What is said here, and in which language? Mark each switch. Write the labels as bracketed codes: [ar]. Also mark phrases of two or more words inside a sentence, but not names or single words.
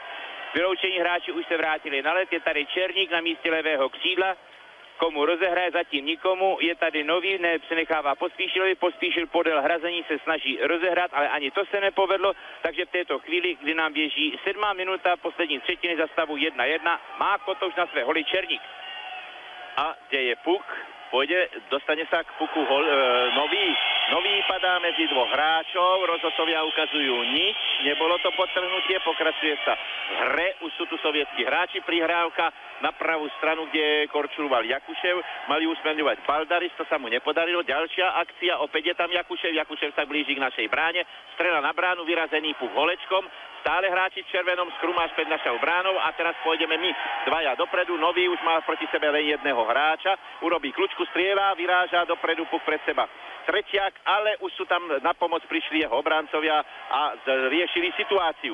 [cs] Vyloučení hráči už se vrátili na led, je tady Černík na místě levého křídla, komu rozehraje, zatím nikomu, je tady nový, nepřenechává Pospíšilovi, Pospíšil podél hrazení se snaží rozehrát, ale ani to se nepovedlo, takže v této chvíli, kdy nám běží 7. minuta poslední třetiny za stavu 1-1, má Kotouš na své holi Černík. A kde je puk? [sk] Pôjde, dostane sa k puku nový padá medzi dvoch hráčov, rozhodcovia ukazujú nič, nebolo to podtrhnutie, pokračuje sa v hre, už sú tu sovietskí hráči, prihrávka na pravú stranu, kde korčuloval Jakušev, mali usmerňovať Baldaris, to sa mu nepodarilo, ďalšia akcia, opäť je tam Jakušev sa blíži k našej bráne, strela na bránu, vyrazený puk holečkom, stále hráči v červenom, Skrumáš pred našou bránou a teraz pôjdeme my dvaja dopredu, nový už má proti sebe len jedného hráča, urobí kľúčku, strieľa, vyráža dopredu puk pred seba Tretiak, ale už sú tam na pomoc prišli jeho obrancovia a riešili situáciu.